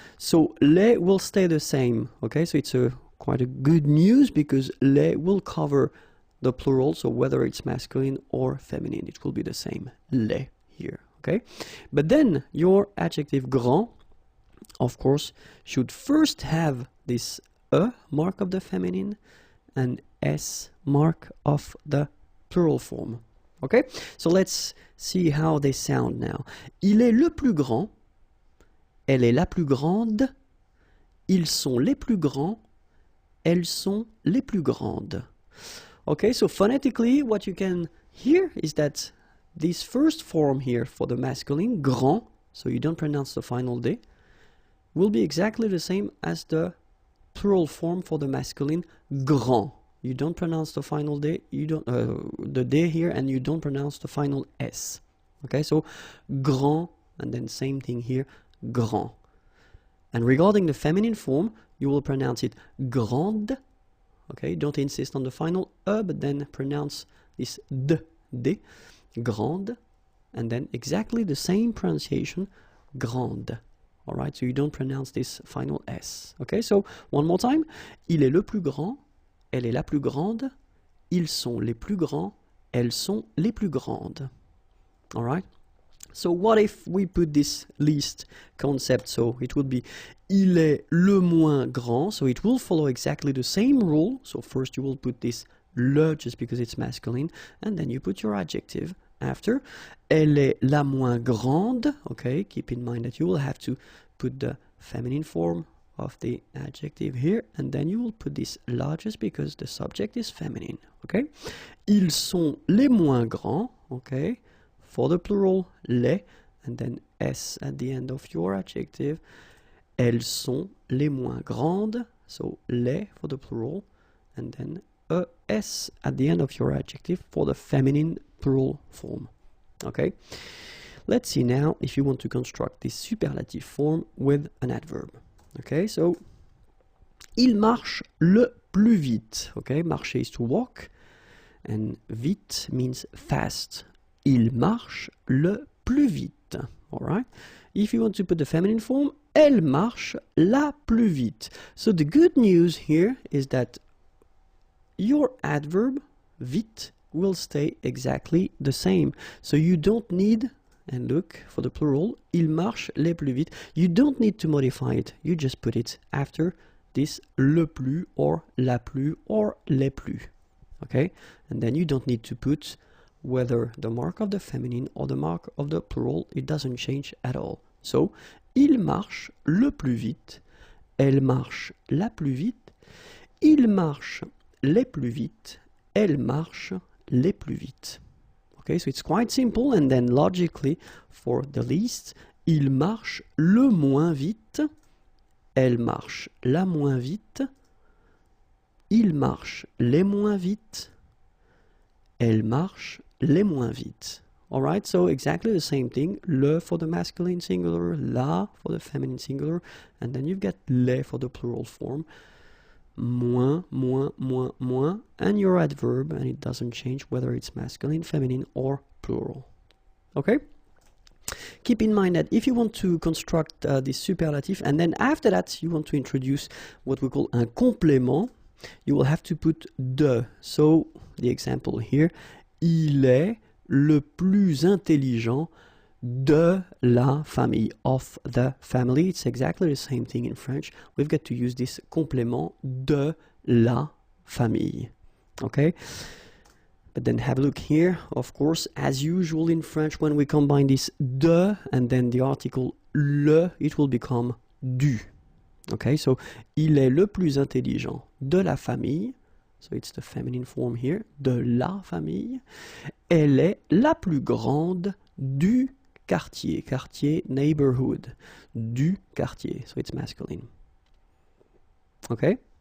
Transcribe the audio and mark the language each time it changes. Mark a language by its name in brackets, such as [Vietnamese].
[English] So les will stay the same, okay? So it's quite a good news because les will cover the plural, so whether it's masculine or feminine, it will be the same, les here, okay? But then your adjective grand, of course, should first have this E mark of the feminine and S mark of the plural form. Okay, so let's see how they sound now. [French] Il est le plus grand, elle est la plus grande, ils sont les plus grands, elles sont les plus grandes. [English] Okay, so phonetically what you can hear is that this first form here for the masculine, grand, so you don't pronounce the final D, will be exactly the same as the plural form for the masculine, grand. You don't pronounce the final D, you don't the D here, and you don't pronounce the final S. Okay, so grand, and then same thing here, grand. And regarding the feminine form, you will pronounce it grande, Okay, don't insist on the final E, but then pronounce this D, grande, and then exactly the same pronunciation, grande. All right, so you don't pronounce this final S. Okay, so one more time. [French] Il est le plus grand, elle est la plus grande, ils sont les plus grands, elles sont les plus grandes. [English] All right. So what if we put this least concept? So it would be [French] il est le moins grand. [English] So it will follow exactly the same rule. So first you will put this le just because it's masculine, and then you put your adjective after. [French] Elle est la moins grande. [English] Okay, keep in mind that you will have to put the feminine form of the adjective here, and then you will put this largest because the subject is feminine. [French] Okay, ils sont les moins grands. [English] Okay, for the plural, les, and then s at the end of your adjective. [French] Elles sont les moins grandes. [English] So les for the plural, and then es at the end of your adjective for the feminine plural form. Okay, let's see now if you want to construct this superlative form with an adverb. [French] Okay, so il marche le plus vite. [English] Okay, marcher is to walk, and vite means fast. [French] Il marche le plus vite. [English] All right. If you want to put the feminine form, [French] elle marche la plus vite. [English] So the good news here is that your adverb vite will stay exactly the same. So you don't need, and look for the plural, [French] il marche le plus vite. [English] You don't need to modify it. You just put it after this le plus or la plus or les plus. Okay? And then you don't need to put whether the mark of the feminine or the mark of the plural. It doesn't change at all. So, [French] il marche le plus vite. Elle marche la plus vite. Il marche les plus vite. Elle marche les plus vite. [English] Okay, so it's quite simple, and then logically for the least, [French] il marche le moins vite. Elle marche la moins vite. Il marche les moins vite. Elle marche les moins vite. [English] All right, so exactly the same thing. Le for the masculine singular, la for the feminine singular, and then you've got les for the plural form. Moins, moins, moins, moins, and your adverb, and it doesn't change whether it's masculine, feminine, or plural. Okay? Keep in mind that if you want to construct this superlative, and then after that you want to introduce what we call un complément, you will have to put de. [French] So, the example here, il est le plus intelligent de la famille, [English] of the family. It's exactly the same thing in French. We've got to use this complément [French] de la famille. [English] Okay? But then have a look here. Of course, as usual in French, when we combine this de and then the article le, it will become du. [French] Okay, so il est le plus intelligent de la famille. [English] So it's the feminine form here. [French] De la famille. Elle est la plus grande du quartier. [English] Quartier, neighborhood. Du quartier. So it's masculine. Okay?